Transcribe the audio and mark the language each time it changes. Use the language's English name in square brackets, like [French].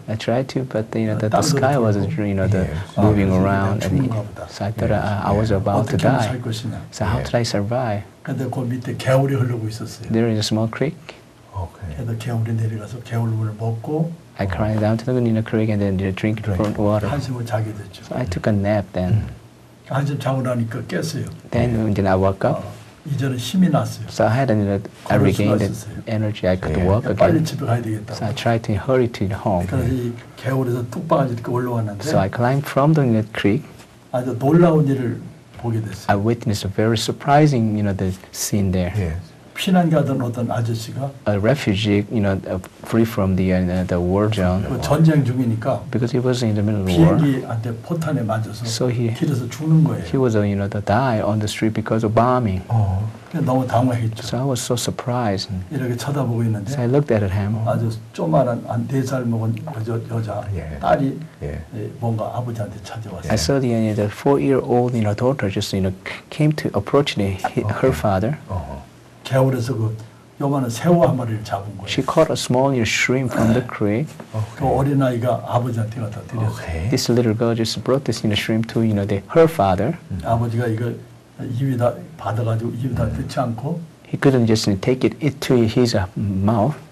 [English] I tried to, but the sky was moving around, and so I thought I was about to [Korean] 어떻게 하면 [English] die. [Korean] 살 것이냐. [English] So how did I survive? [Korean] 근데 그 밑에 개울이 흐르고 있었어요. [English] There is a small creek. Okay. [Korean] 그래서 개울에 내려가서 개울물을 먹고 [English] I climbed down to the creek and then drink from water. [Korean] 한숨을 자게 됐죠. [English] So I took a nap then. [Korean] 한숨 자고 나니까 깼어요. [English] Then I woke up. [Korean] 이제는 힘이 났어요. [English] So I regained the energy. I could walk [Korean] 빨리 [English] again. [Korean] 집에 가야 되겠다. [English] So I tried to hurry to home. [Korean] 그래서 이 개울에서 뚝방아지 이렇게 올라왔는데 [English] So I climbed from the creek. [Korean] 아주 놀라운 일을 보게 [English] I [Korean] 됐어요. [English] witnessed a very surprising, the scene there. Yes. [Korean] 피난 가던 어떤 아저씨가 [English] A refugee, free from the war zone, [Korean] 그 전쟁 중이니까 [English] because he was in the middle of the war. [Korean] 비행기한테 포탄에 맞아서 [English] So [Korean] 길에서 죽는 거예요. [English] he was, die on the street because of bombing. Oh. [Korean] 그래서 너무 당황했죠. [English] So I was so surprised. [Korean] 이렇게 쳐다보고 [English] So I [Korean] 있는데 [English] looked at him. [Korean] 아주 조그마한 한 4살 먹은 여자 예. 딸이 예. 뭔가 아버지한테 찾아왔어요. [English] I saw the 4-year-old, daughter just, came to approach her father. Oh. [Korean] 개울에서 그 요만한 새우 한 마리를 잡은 거예요. [English] She caught a small shrimp from the creek. [Korean] 그 어린아이가 아버지한테 갖다 드렸어요. [English] Okay. This little girl just brought this shrimp to her father. [Korean] 아버지가 이걸 입에다 받아가지고 입에다 넣지 않고 [English] He couldn't just take it to his mouth.